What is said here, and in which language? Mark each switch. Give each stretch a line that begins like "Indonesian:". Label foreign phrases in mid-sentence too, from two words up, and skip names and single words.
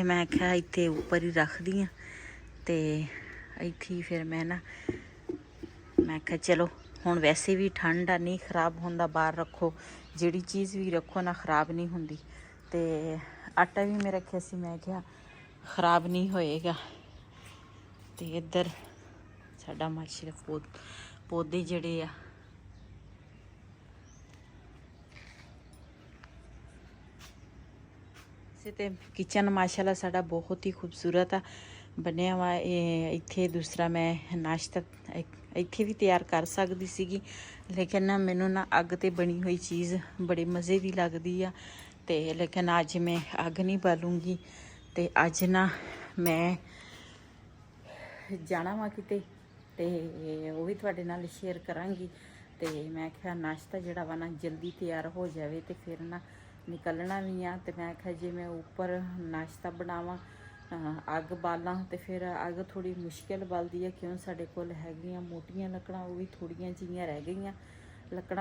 Punjabi: ਮੈਂ ਕਿਹਾ ਇੱਥੇ ਉੱਪਰ ਹੀ ਰੱਖਦੀ ਹਾਂ ਤੇ ਇੱਥੇ ਹੀ ਫਿਰ ਮੈਂ ਕਿਹਾ ਚਲੋ ਹੁਣ ਵੈਸੇ ਵੀ ਠੰਡ ਆ, ਨਹੀਂ ਖ਼ਰਾਬ ਹੁੰਦਾ। ਬਾਹਰ ਰੱਖੋ, ਜਿਹੜੀ ਚੀਜ਼ ਵੀ ਰੱਖੋ ਨਾ ਖ਼ਰਾਬ ਨਹੀਂ ਹੁੰਦੀ। ਤੇ ਆਟਾ ਵੀ ਮੈਂ ਰੱਖਿਆ ਸੀ, ਮੈਂ ਕਿਹਾ ਖ਼ਰਾਬ ਨਹੀਂ ਹੋਏਗਾ। ਤੋ ਇੱਧਰ ਸਾਡਾ ਮਾਸ਼ਾਅੱਲਾਹ ਪੌਦੇ ਜੜੇ ਆ ਤੇ ਕਿਚਨ ਮਾਸ਼ਾਅੱਲਾਹ ਸਾਡਾ ਬਹੁਤ ਹੀ ਖ਼ੂਬਸੂਰਤ ਆ ਬਣਿਆ ਵਾ। ਇੱਥੇ ਦੂਸਰਾ ਮੈਂ ਨਾਸ਼ਤਾ ਇੱਥੇ ਭੀ ਤਿਆਰ ਕਰ ਸਕਦੀ ਸੀਗੀ, ਲੇਕਿਨ ਨਾ ਮੈਨੂੰ ਨਾ ਅੱਗ ਤੇ ਬਣੀ ਹੋਈ ਚੀਜ਼ ਬੜੇ ਮਜ਼ੇ ਕੀ ਲਗਦੀ ਆ। ਤੇ ਲੇਕਿਨ ਅੱਜ ਮੈਂ ਅੱਗ ਨਹੀਂ ਬਾਲੂੰਗੀ। ਤੇ ਅੱਜ ਨਾ ਮੈਂ ਜਾਣਾ ਵਾ ਕਿਤੇ ਤੇ ਉਹ ਵੀ ਤੁਹਾਡੇ ਨਾਲ ਸ਼ੇਅਰ ਕਰਾਂਗੀ। ਤੇ ਮੈਂ ਕਿਹਾ ਨਾਸ਼ਤਾ ਜਿਹੜਾ ਵਾ ਨਾ ਜਲਦੀ ਤਿਆਰ ਹੋ ਜਾਵੇ ਤੇ ਫਿਰ ਨਾ ਨਿਕਲਣਾ ਵੀ ਆ। ਤੇ ਮੈਂ ਕਿਹਾ ਜੇ ਮੈਂ ਉੱਪਰ ਨਾਸ਼ਤਾ ਬਣਾਵਾਂ, ਅੱਗ ਬਾਲਾਂ ਤੇ ਫਿਰ ਅੱਗ ਥੋੜੀ ਮੁਸ਼ਕਿਲ ਬਲਦੀ ਆ, ਕਿਉਂ ਸਾਡੇ ਕੋਲ ਹੈਗੀਆਂ ਮੋਟੀਆਂ ਲੱਕੜਾਂ, ਉਹ ਵੀ ਥੋੜੀਆਂ ਜਿਹੀਆਂ ਰਹਿ ਗਈਆਂ ਲੱਕੜਾਂ।